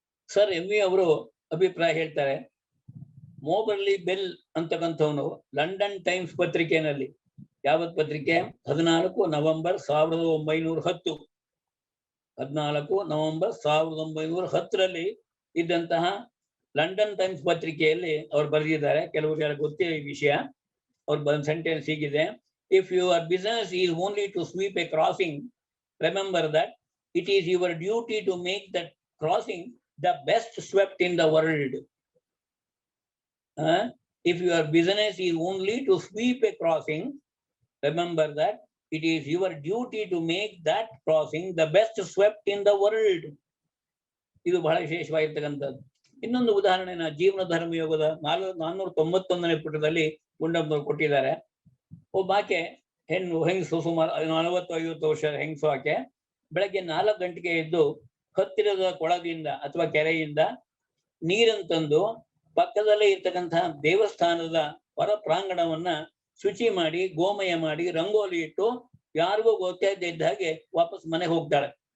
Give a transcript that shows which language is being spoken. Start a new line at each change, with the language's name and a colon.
Kannada: Sir MV ಅವರು ಅಭಿಪ್ರಾಯ ಹೇಳ್ತಾರೆ, ಮೋಬರ್ಲಿ ಬೆಲ್ ಅಂತಕ್ಕಂಥವನು ಲಂಡನ್ ಟೈಮ್ಸ್ ಪತ್ರಿಕೆಯಲ್ಲಿ, ಯಾವತ್ ಪತ್ರಿಕೆ 14 ನವೆಂಬರ್ 1910 14 ನವೆಂಬರ್ 1910ರಲ್ಲಿ ಇದ್ದಂತಹ ಲಂಡನ್ ಟೈಮ್ಸ್ ಪತ್ರಿಕೆಯಲ್ಲಿ ಅವ್ರು ಬರೆದಿದ್ದಾರೆ. ಕೆಲವರು ಗೊತ್ತೇ ಈ ವಿಷಯ. ಅವ್ರು ಬಂದ ಸೆಂಟೆನ್ಸ್ ಹೀಗಿದೆ:
English: If your business is only to sweep a crossing, remember that it is your duty to make that crossing the best swept in the world. If your business is only to sweep a crossing, remember that it is your duty to make that crossing the best swept in the world.
Kannada: ಇದು ಬಹಳ ವಿಶೇಷವಾಗಿರ್ತಕ್ಕಂಥದ್ದು. ಇನ್ನೊಂದು ಉದಾಹರಣೆನ ಜೀವನ ಧರ್ಮ ಯೋಗದ 491ನೇ ಪುಟದಲ್ಲಿ ಗುಂಡಮ್ಮನವರು ಕೊಟ್ಟಿದ್ದಾರೆ. ಒಬ್ಬಾಕೆ ಹೆಂಗಸು, ಸುಮಾರು 40-50 ವರ್ಷ ಹೆಂಗಸು ಆಕೆ, ಬೆಳಗ್ಗೆ 4 ಗಂಟೆಗೆ ಎದ್ದು ಹತ್ತಿರದ ಕೊಳದಿಂದ ಅಥವಾ ಕೆರೆಯಿಂದ ನೀರನ್ನು ತಂದು ಪಕ್ಕದಲ್ಲೇ ಇರ್ತಕ್ಕಂತಹ ದೇವಸ್ಥಾನದ ಹೊರ ಪ್ರಾಂಗಣವನ್ನ ಶುಚಿ ಮಾಡಿ, ಗೋಮಯ ಮಾಡಿ, ರಂಗೋಲಿ ಇಟ್ಟು, ಯಾರಿಗೂ ಗೊತ್ತಾಗದೇ ಇದ್ದ ಹಾಗೆ ವಾಪಸ್ ಮನೆಗೆ ಹೋಗ್ತಾಳೆ.